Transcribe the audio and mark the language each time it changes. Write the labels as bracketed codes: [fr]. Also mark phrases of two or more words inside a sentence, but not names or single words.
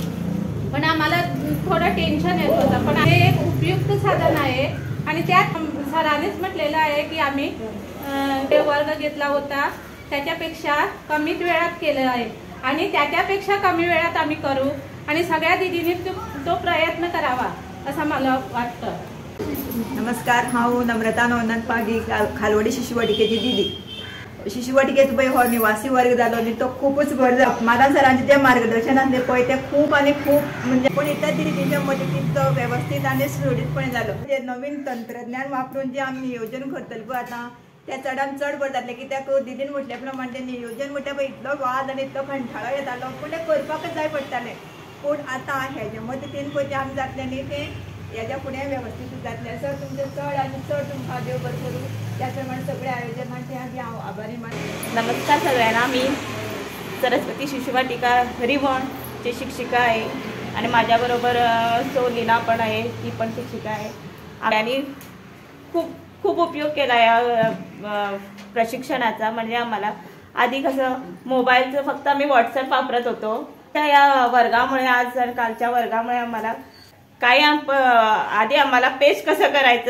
[mr] पण आम्हाला थोडं टेन्शन येत होतं, पण हे एक उपयुक्त साधन आहे आणि त्यात सरांनीच म्हटलेलं आहे की आम्ही ते वर्ग घेतला होता त्याच्यापेक्षा कमी वेळात केलं आहे आणि त्याच्यापेक्षा कमी वेळात आम्ही करू आणि सगळ्या दीदींनी तो प्रयत्न करावा असं मला वाटतं। [kok] नमस्कार, हांव नम्रता नवनाथ पागी, खालवडी शिशुवाटिकेची दीदी। शिशुवाटिकेचो पळय हो निवासी वर्ग जालो न्ही तो खूपच बरो जालो। म्हाका सरांचें जें मार्गदर्शन आसलें पळय तें खूप आनी खूप म्हणजे पण इतर दीदींच्या मदतीन तो वेवस्थीत आनी सुरळीतपणे जालो। जे नवीन तंत्रज्ञान वापरून जे आमी नियोजन करतले पळय आतां त्या चडांत चड बरें जातलें, कित्याक दीदीन म्हटल्या प्रमाणे तें नियोजन म्हणटा पळय इतलो वाद आनी इतलो कंठाळो येतालो पूण तें करपाकच जाय पडटालें। पूण आतां हेजे मदतीन पळय तें आमी जातलें न्ही तें हेज्या फुडें वेवस्थीत जातलें। सर तुमचें चड आनी चड तुमकां देव बरें करूं। त्या प्रमाणे सगळ्या आयोजकांचे हांव आभारी मानता। [mr] नमस्कार सगळ्यांना, मी सरस्वती शिशुवाटिका रिवणची शिक्षिका आहे आणि माझ्याबरोबर सो लीना पण आहे, ती पण शिक्षिका आहे आणि खूप खूप उपयोग केला या प्रशिक्षणाचा। म्हणजे आम्हाला आधी कसं मोबाईलचं फक्त आम्ही व्हॉट्सअप वापरत होतो, त्या या वर्गामुळे आज कालच्या वर्गामुळे आम्हाला काही आधी आम्हाला पेस्ट कसं करायचं,